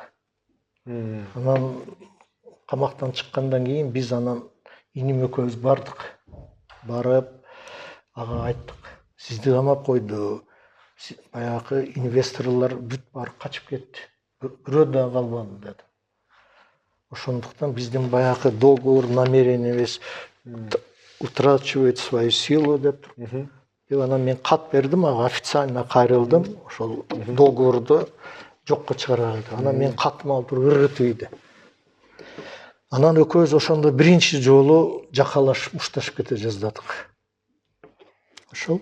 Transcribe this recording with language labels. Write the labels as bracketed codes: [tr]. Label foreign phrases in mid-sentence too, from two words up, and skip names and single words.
[ky] Анан камактан чыккандан кийин биз анан иним экөөбүз бардык. Барып ага айттык. Сизди камап койду. Баягы инвесторлор бүт барып качып кетти. Бирөө да калбады деди. Ошондуктан биздин баягы [ru] договор намерениебиз утрачивает свою силу [ky] деп. Деп анан мен кат бердим, ага официально кайрылдым. Ошол договорду жокко чыгарат. Анан мен катымды алып туруп ыргытып ийди. Анан экөөбүз ошондо биринчи жолу жакалашып ушташып кете жаздадык. Ошол.